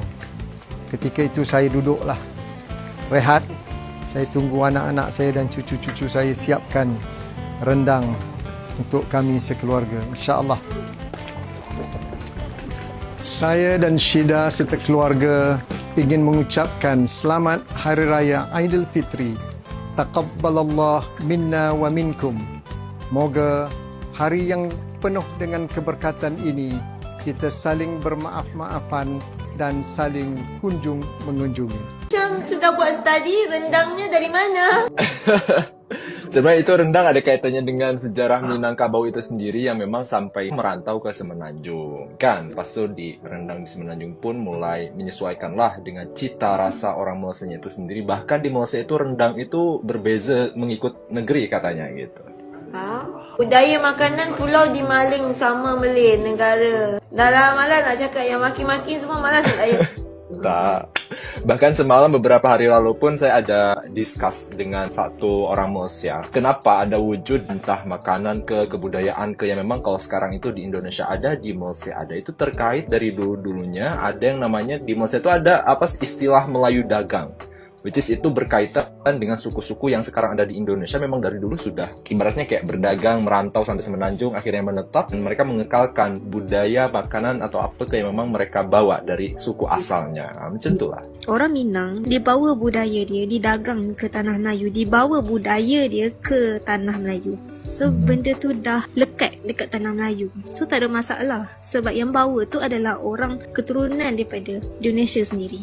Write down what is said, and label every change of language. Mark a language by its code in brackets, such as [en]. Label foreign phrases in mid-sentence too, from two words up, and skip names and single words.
[ms] Ketika itu saya duduklah rehat, saya tunggu anak-anak saya dan cucu-cucu saya siapkan rendang untuk kami sekeluarga, insya-Allah. Saya dan Syida serta keluarga ingin mengucapkan selamat Hari Raya Aidilfitri. [ar] تقبل الله منا ومنكم. [ms] Moga hari yang penuh dengan keberkatan ini kita saling bermaaf-maafan dan saling kunjung mengunjungi. Macam sudah buat study, rendangnya dari mana? [id] Sebenarnya itu rendang ada kaitannya dengan sejarah Minangkabau itu sendiri yang memang sampai merantau ke Semenanjung. Kan, pas itu di rendang di Semenanjung pun mulai menyesuaikanlah dengan cita rasa orang Melsanya itu sendiri. Bahkan di Melsa itu rendang itu berbeza mengikut negeri katanya gitu. Budaya makanan pulau di Maling sama Malay negara. [ms] Dah malas nak cakap yang maki-maki semua, malas saya. Tak. Bahkan semalam beberapa hari lalu pun saya ada discuss dengan satu orang Malaysia. [id] Kenapa ada wujud entah makanan ke kebudayaan ke yang memang kalau sekarang itu di Indonesia ada, di Malaysia ada. Itu terkait dari dulu-dulunya ada yang namanya di Malaysia itu ada apa istilah Melayu dagang. [en] Which is [id] itu berkaitan dengan suku-suku yang sekarang ada di Indonesia memang dari dulu sudah ibaratnya kayak berdagang, merantau sampai Semenanjung, akhirnya menetap dan mereka mengekalkan budaya, makanan atau apa yang memang mereka bawa dari suku asalnya. [ms] Macam itulah. Orang Minang dibawa budaya dia, didagang ke tanah Melayu, dibawa budaya dia ke tanah Melayu. So benda tu dah lekat dekat tanah Melayu. So tak ada masalah sebab yang bawa tu adalah orang keturunan daripada Indonesia sendiri.